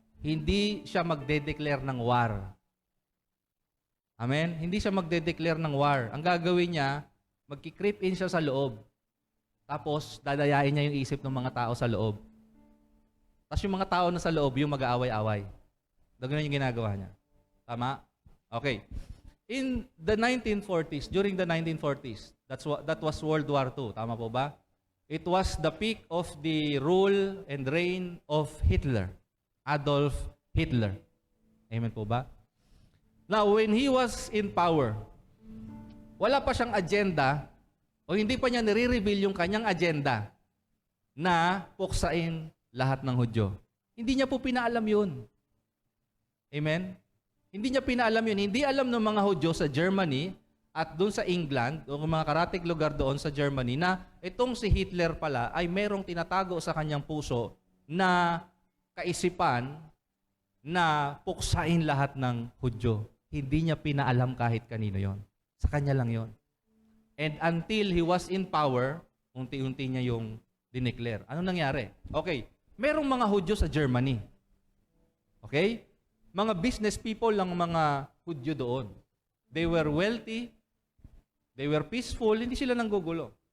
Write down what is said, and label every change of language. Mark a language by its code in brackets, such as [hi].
[tl] Hindi siya magde-declare ng war. Amen? Hindi siya magde-declare ng war. Ang gagawin niya, magki-creep in siya sa loob. Tapos, dadayain niya yung isip ng mga tao sa loob. Tapos yung mga tao na sa loob, yung mag-aaway-away. Ganun yung ginagawa niya. Tama? Okay. [en] In the 1940s, during the 1940s, that was World War II. [tl] Tama po ba? [en] It was the peak of the rule and reign of Hitler. [tl] Adolf Hitler. Amen po ba? Now, [en] when he was in power, [tl] wala pa siyang agenda o hindi pa niya nire-reveal yung kanyang agenda na puksain lahat ng Hudyo. Hindi niya po pinaalam yun. Amen? Hindi niya pinaalam yun. Hindi alam ng mga Hudyo sa Germany at doon sa England, o mga karatig lugar doon sa Germany, na itong si Hitler pala ay merong tinatago sa kanyang puso na kaisipan na puksain lahat ng Hudyo. Hindi niya pinaalam kahit kanino yon. Sa kanya lang yon. [en] And until he was in power, [tl] unti-unti niya yung dineclare. Ano nangyari? Okay, merong mga Hudyo sa Germany. Okay? Mga business people lang mga Hudyo doon. [en] They were wealthy, they were peaceful, [tl] hindi sila nanggugulo.